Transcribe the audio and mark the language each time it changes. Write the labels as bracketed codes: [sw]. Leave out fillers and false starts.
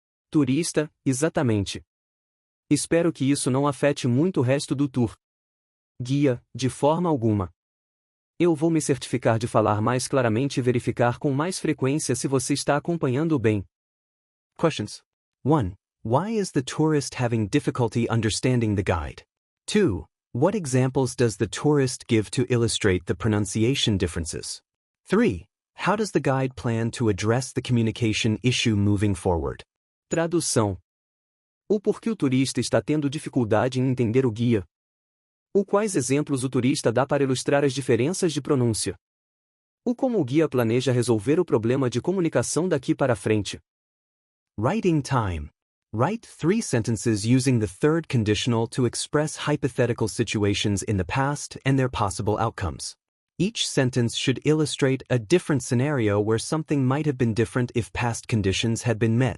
[pt] Turista, exatamente. Espero que isso não afete muito o resto do tour. Guia, de forma alguma. Eu vou me certificar de falar mais claramente e verificar com mais frequência se você está acompanhando bem. [en] Questions. 1. Why is the tourist having difficulty understanding the guide? 2. What examples does the tourist give to illustrate the pronunciation differences? 3. How does the guide plan to address the communication issue moving forward? [pt] Tradução. O porquê o turista está tendo dificuldade em entender o guia? O quais exemplos o turista dá para ilustrar as diferenças de pronúncia? O como o guia planeja resolver o problema de comunicação daqui para frente? [en] Writing time. Write 3 sentences using the third conditional to express hypothetical situations in the past and their possible outcomes. Each sentence should illustrate a different scenario where something might have been different if past conditions had been met.